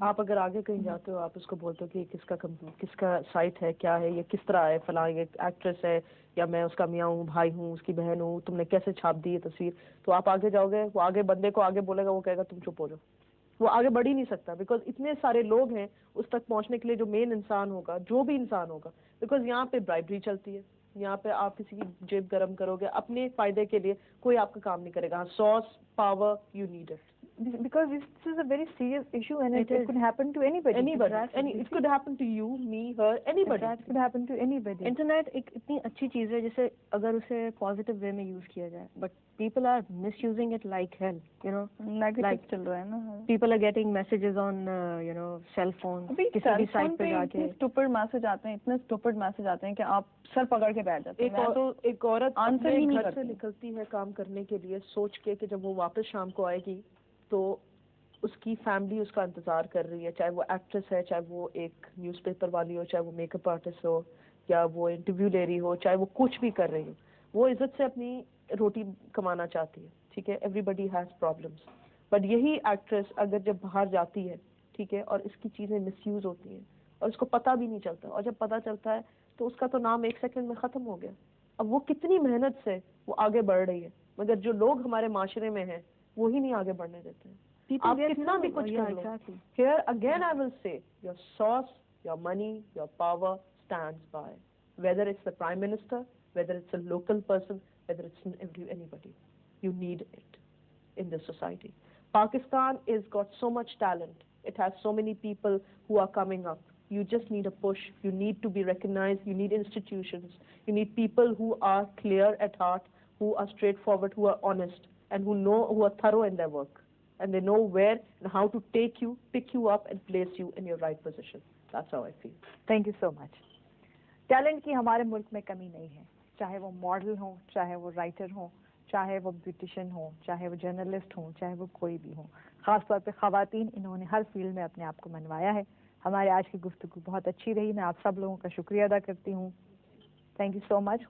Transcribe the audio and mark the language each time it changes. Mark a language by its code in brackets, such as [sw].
[ur] آپ اگر آگے کہیں جاتے ہو, آپ اس کو بولتے ہو کہ کس کا سائٹ ہے, کیا ہے, یہ کس طرح ہے, فلاں یہ ایکٹریس ہے, یا میں اس کا میاں ہوں, بھائی ہوں, اس کی بہن ہوں, تم نے کیسے چھاپ دی یہ تصویر, تو آپ آگے جاؤ گے, وہ آگے بندے کو آگے بولے گا, وہ کہے گا تم چپ ہو جاؤ. وہ آگے بڑھ ہی نہیں سکتا, بیکاز اتنے سارے لوگ ہیں اس تک پہنچنے کے لیے, جو مین انسان ہوگا, جو بھی انسان ہوگا, بیکاز یہاں پہ برائبری چلتی ہے, یہاں پہ آپ کسی کی جیب گرم کرو گے اپنے فائدے کے لیے, کوئی آپ کا کام نہیں کرے گا. [en] Source power you need it. Because this is a very serious issue and it could happen to anybody. It could happen to you, me, her, anybody. It could happen to anybody. [ur] Internet ایک اتنی اچھی چیز ہے جسے اگر اسے positive way میں use کیا جائے, [en] But people are misusing it like hell. [ur] Negative چل رہا ہے نا, [en] people are getting messages on cell phone, [ur] کسی بھی سائٹ پہ جا کے اسٹوپڈ میسج آتے ہیں, اتنے اسٹوپڈ میسج آتے ہیں کہ آپ سر پکڑ کے بیٹھ جاتے ہیں. ایک عورت آنسر ہی نہیں گھر سے نکلتی ہے کام کرنے کے لیے, سوچ کے کہ جب وہ واپس شام کو آئے گی تو اس کی فیملی اس کا انتظار کر رہی ہے, چاہے وہ ایکٹریس ہے, چاہے وہ ایک نیوز پیپر والی ہو, چاہے وہ میک اپ آرٹسٹ ہو, یا وہ انٹرویو لے رہی ہو, چاہے وہ کچھ بھی کر رہی ہو, وہ عزت سے اپنی روٹی کمانا چاہتی ہے. ٹھیک ہے, [en] everybody has problems, [ur] but یہی ایکٹریس اگر جب باہر جاتی ہے ٹھیک ہے اور اس کی چیزیں مس یوز ہوتی ہیں اور اس کو پتہ بھی نہیں چلتا, اور جب پتہ چلتا ہے تو اس کا تو نام 1 سیکنڈ میں ختم ہو گیا. اب وہ کتنی محنت سے وہ آگے بڑھ رہی ہے, مگر جو لوگ ہمارے معاشرے میں ہیں وہی نہیں آگے بڑھنے دیتے ہیں. آپ کتنا بھی کچھ کر لو. [en] Here again I will say, your source, your money, your power stands by. Whether it's the Prime Minister, whether it's a local person, whether it's anybody. You need it in this society. Pakistan has got so much talent. It has so many people who are coming up. You just need a push. You need to be recognized. You need institutions. You need people who are clear at heart, who are straightforward, who are honest, and who are thorough in their work. And they know where and how to take you, pick you up and place you in your right position. That's how I feel. Thank you so much. [ur] Talent کی ہمارے ملک میں کمی نہیں ہے, چاہے وہ model ہوں, چاہے وہ رائٹر ہوں, چاہے وہ بیوٹیشین ہوں, چاہے وہ جرنلسٹ ہوں, چاہے وہ کوئی بھی ہوں. خاص طور پہ خواتین, انہوں نے ہر فیلڈ میں اپنے آپ کو منوایا ہے. ہمارے آج کی گفتگو بہت اچھی رہی. میں آپ سب لوگوں کا شکریہ ادا کرتی ہوں. [en] Thank you so much.